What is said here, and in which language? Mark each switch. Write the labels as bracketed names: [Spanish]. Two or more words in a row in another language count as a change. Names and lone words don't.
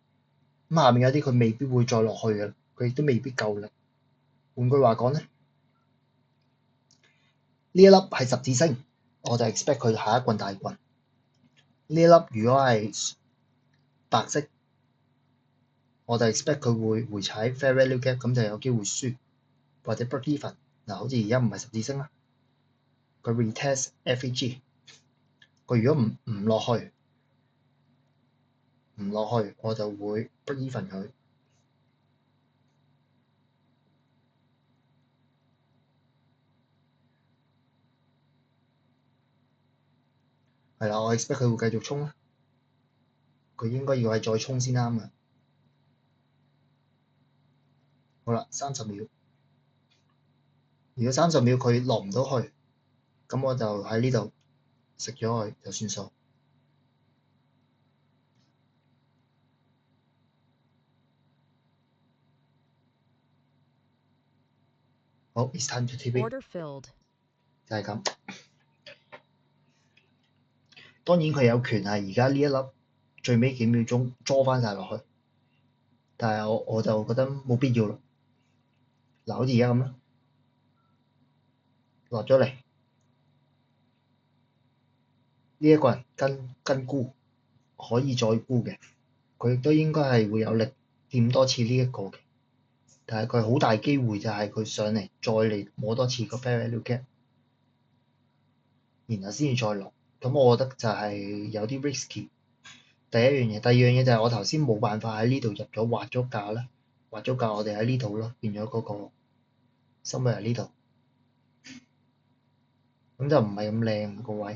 [Cantonese] 咁下面有啲佢未必會再落去嘅，佢亦都未必夠力。換句話講咧，呢一粒係十字星，我就 expect 佢下一棍大棍。呢一粒如果係白色，我就 expect 佢會回踩 [English] fair value gap， [Cantonese] 咁就有機會輸或者 [English] break even。 [Cantonese] 嗱，好似而家唔係十字星啦，佢 [English] retest FEG， [Cantonese] 佢如果唔落去，我就會 [English] break even [Cantonese] 佢。係啦，我 expect 佢會繼續衝啦，佢應該要係再衝先啱嘅。好啦，30秒，如果30秒佢落唔到去，咁我就喺呢度食咗佢就算數。 [English] 好 ，it's time to TP， Order filled. [Cantonese] 就係咁。當然佢有權係而家呢一粒最尾幾秒鐘捉翻晒落去，但係我就覺得冇必要咯。嗱，好似而家咁啦，落咗嚟呢一個人跟沽可以再沽嘅，佢亦都應該係會有力掂多次呢一個嘅，但係佢好大機會就係佢上嚟再嚟摸多次個 [English] fair value gap， [Cantonese] 然後先至再落。咁我覺得就係有啲 risky。第一樣嘢，第二樣嘢就係我頭先冇辦法喺呢度入咗畫咗價啦，畫咗價我哋喺呢度咯，變咗嗰個收尾喺呢度，咁就唔係咁靚個位。